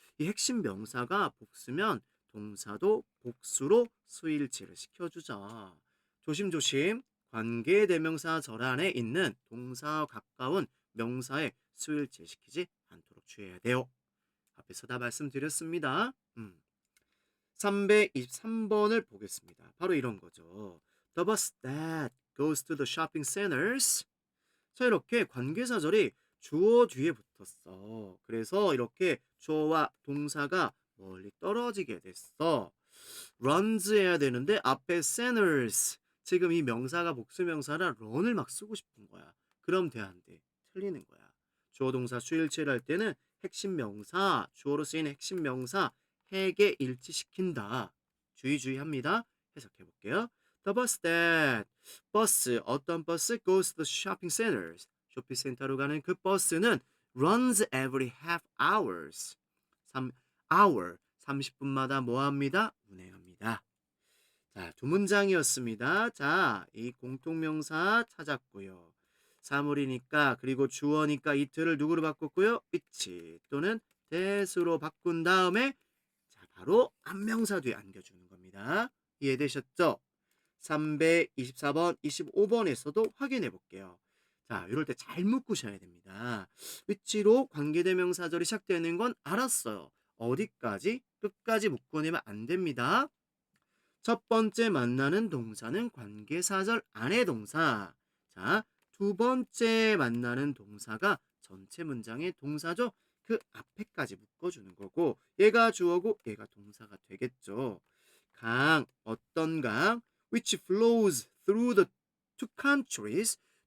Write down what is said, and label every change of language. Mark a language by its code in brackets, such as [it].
[ko] 이 핵심 명사가 복수면 동사도 복수로 수일치를 시켜주죠. 조심조심 관계 대명사 절 안에 있는 동사와 가까운 명사에 수일치 시키지 않도록 주의해야 돼요. 앞에서 다 말씀드렸습니다. 323번을 보겠습니다. 바로 이런 거죠. [en] The bus that goes to the shopping centers. [ko] 자, 이렇게 관계사절이 주어 뒤에 붙었어. 그래서 이렇게 주어와 동사가 멀리 떨어지게 됐어. runs 해야 되는데 앞에 centers. 지금 이 명사가 복수명사라 run을 막 쓰고 싶은 거야. 그럼 돼, 안 돼? 틀리는 거야. 주어 동사 수일치를 할 때는 핵심 명사, 주어로 쓰이는 핵심 명사 핵에 일치시킨다. 주의합니다. 해석해 볼게요. [en] The bus that [ko] 버스 어떤 버스 [en] goes to the shopping centers [ko] 쇼핑센터로 가는 그 버스는 [en] runs every half hours 3 [ko] 30분마다 뭐합니다? 운행합니다. 자, 두 문장이었습니다. 자, 이 공통명사 찾았고요. 사물이니까 그리고 주어니까 이틀을 누구로 바꿨고요? which 또는 that으로 바꾼 다음에 자, 바로 안명사 뒤에 안겨주는 겁니다. 이해되셨죠? 324번, 25번에서도 확인해 볼게요. 자, 이럴 때 잘 묶으셔야 됩니다. which로 관계대명사절이 시작되는 건 알았어요. 어디까지? 끝까지 묶어내면 안 됩니다. 첫 번째 만나는 동사는 관계사절 안의 동사. 자, 두 번째 만나는 동사가 전체 문장의 동사죠. 그 앞에까지 묶어주는 거고 얘가 주어고 얘가 동사가 되겠죠. 강, 어떤 강? [en] which flows through the two countries.